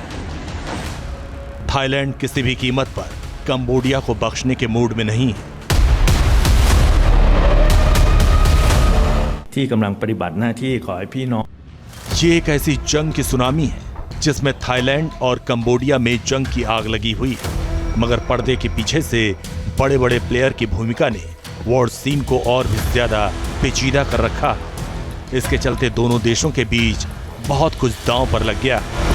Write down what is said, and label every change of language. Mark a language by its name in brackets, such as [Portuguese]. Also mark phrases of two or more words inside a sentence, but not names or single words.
[Hindi] थाईलैंड किसी भी कीमत पर कंबोडिया को बख्शने के मूड में नहीं है। [Thai] ที่กำลังปฏิบัติหน้าที่ขอให้พี่น้อง [Hindi] ये एक ऐसी जंग की सुनामी है जिसमें थाईलैंड और कंबोडिया में जंग की आग लगी हुई है, मगर पर्दे के पीछे से बड़े बड़े प्लेयर की भूमिका ने [English] war scene [Hindi] को और भी ज्यादा पेचीदा कर रखा। इसके चलते दोनों देशों के बीच बहुत कुछ दांव पर लग गया।